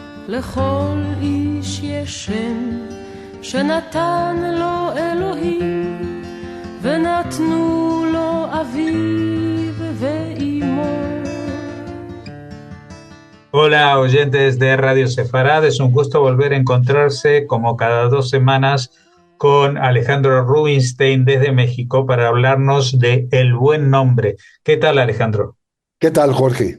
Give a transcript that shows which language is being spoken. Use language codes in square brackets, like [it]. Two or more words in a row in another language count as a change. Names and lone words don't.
[he] לכל איש יש שם שנתן לו אלוהים ונתנו לו אביו ואימו. [es] Hola oyentes de Radio Sefarad, es un gusto volver a encontrarse como cada 2 semanas con Alejandro Rubinstein desde México para hablarnos de El Buen Nombre. ¿Qué tal, Alejandro? ¿Qué tal, Jorge?